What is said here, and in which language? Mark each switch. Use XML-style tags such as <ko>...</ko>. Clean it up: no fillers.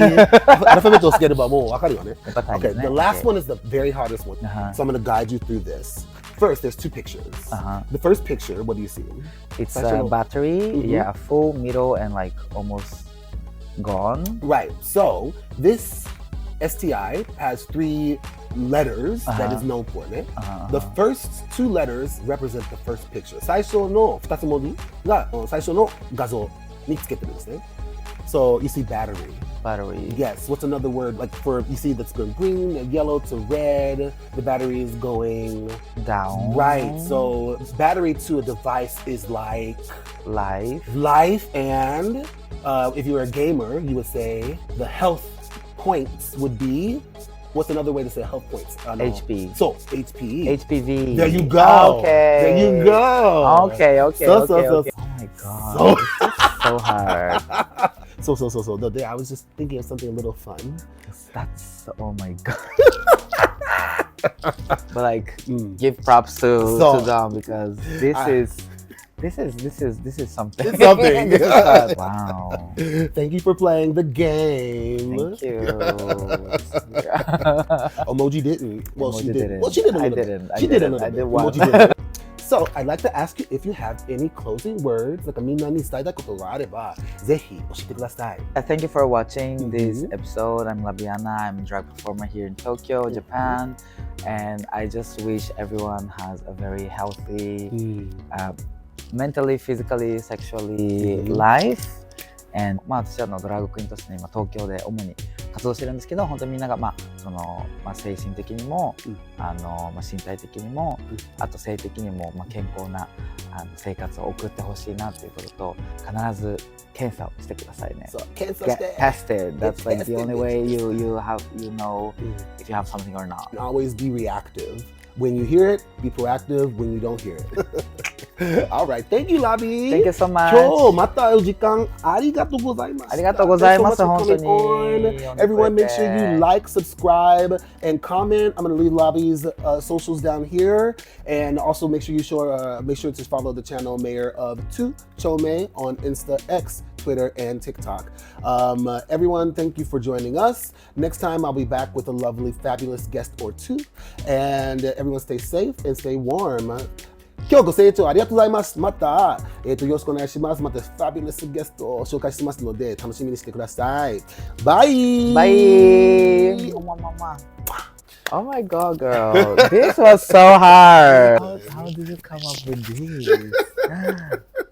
<ja>Alphabet をつければもうわかるよね。</ja> <en>Okay, the last one is the very hardest one. So I'm going to guide you through this. First, there's 2 pictures. The first picture, what do you see? It's a battery. Yeah, full, middle, and like almost gone. Right. So this STI has 3 letters that is known for it. The first 2 letters represent the first picture.</en> <ja>最初の2つ文字が最初の画像につけてるんですね。</ja> <en>So you see battery. Yes. What's another word like for you see that's going green, yellow to red. The battery is going down. Right. So battery to a device is like life. And if you were a gamer, you would say the health points would be What's another way to say health points? HP. So, HPE. HPV. There you go. Okay. There you go. Okay. So. Oh my god. This is so hard. So. The day I was just thinking of something a little fun. That's oh my god. But like, give props to them because this is something. It's something. This is wow. Thank you for playing the game. Thank you. Emoji-didn't. Well, Emoji she did. didn't. Well, she did a little I didn't. bit. She did a little I bit. did one. Emoji-didn't. So, I'd like to ask you if you have any closing words.</en> <ja>なんかみんなに伝えたいことがあれば、ぜひ教えてください。</ja> <en>Thank you for watching this episode. I'm Labianna. I'm a drag performer here in Tokyo, Japan. And I just wish everyone has a very healthy, mentally, physically, sexually life.</en> <ja>And 私はドラァグクイーンとして今東京で主に活動してるんですけど、本当にみんなが精神的にも、身体的にも、あと性的にも、健康な生活を送ってほしいなということと、必ず検査をしてくださいね。そう、検査して。</ja> <en>Get tested. That's like the only way you know if you have something or not. Always be reactive. When you hear it, be proactive. When you don't hear it. All right. Thank you, Labi. Thank you so much.</en> <ja>今日またお時間ありがとうございました。ありがとうございます。</ja> <en>Thanks so much for</en> <ja>本当に。</ja> <en>coming on. Everyone, make sure you like, subscribe, and comment. I'm going to leave Labi's socials down here, and also make sure to follow the channel Mayor of 2 Chome on Insta, X, Twitter, and TikTok. Everyone, thank you for joining us. Next time, I'll be back with a lovely, fabulous guest or two. And everyone stay safe and stay warm.</en> <ja>今日ご清聴ありがとうございます。また、よろしくお願いします。また、ファビュラスゲストを紹介しますので、楽しみにしてください。バイバイ</ja> <en>Oh my god, girl. This was so hard. How did you come up with this?</en>